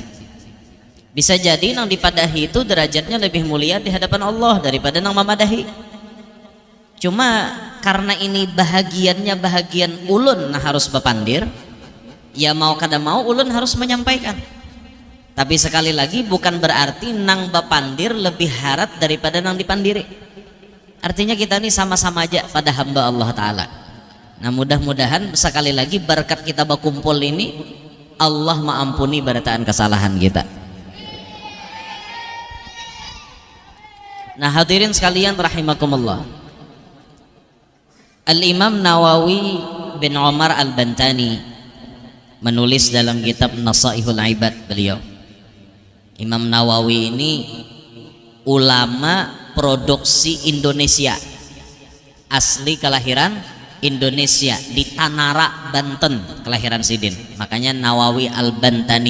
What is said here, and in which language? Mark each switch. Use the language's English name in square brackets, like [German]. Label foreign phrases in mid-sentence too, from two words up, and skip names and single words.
[Banjar] Bisa jadi nang dipadahi itu derajatnya lebih mulia di hadapan Allah daripada nang memadahi. Cuma karena ini bahagian ulun nah harus bepandir, ya mau kada mau ulun harus menyampaikan. Tapi sekali lagi bukan berarti nang bepandir lebih harat daripada nang dipandiri. [Indonesian] Artinya kita ini sama-sama aja pada hamba Allah Ta'ala. [Banjar] Nah mudah-mudahan sekali lagi berkat kita berkumpul ini Allah mengampuni barataan kesalahan kita. [Indonesian] Nah hadirin sekalian rahimakumullah, Al-Imam Nawawi bin Umar Al-Bantani menulis dalam kitab Nasaihul Ibad beliau, Imam Nawawi ini ulama produksi Indonesia, asli kelahiran Indonesia, di Tanara, Banten kelahiran Sidin, makanya Nawawi Al-Bantani.